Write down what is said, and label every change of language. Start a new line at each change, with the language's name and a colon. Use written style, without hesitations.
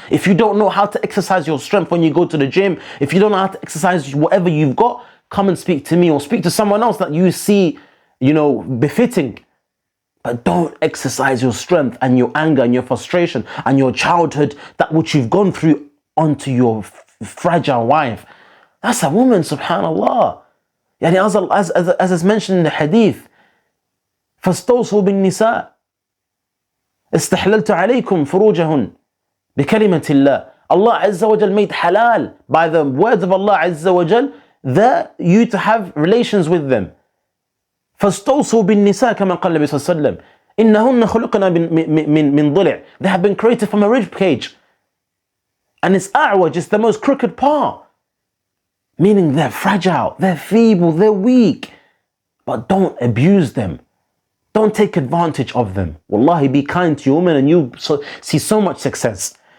English: If you don't know how to exercise your strength when you go to the gym, if you don't know how to exercise whatever you've got, come and speak to me or speak to someone else that you see, befitting. But don't exercise your strength and your anger and your frustration and your childhood, that which you've gone through, onto your fragile wife. That's a woman, subhanallah. As is mentioned in the hadith,
Arabic: فَاسْتَوْصُوا بِالنِّسَاءِ استحللت عليكم فروجهن بكلمة الله. Allah Azza wa Jal made halal by the words of Allah Azza wa Jal that you to have relations with them. فاستوصوا بالنساء
English: كما قال
Arabic: النبي صلى الله عليه وسلم إنهن خلقنا من ضلع.
English: They have been created from a rib cage, and it's a'waj, it's the most crooked part, meaning they're fragile, they're feeble, they're weak. But don't abuse them. Don't take advantage of them. Wallahi, be kind to your woman and you see so much success.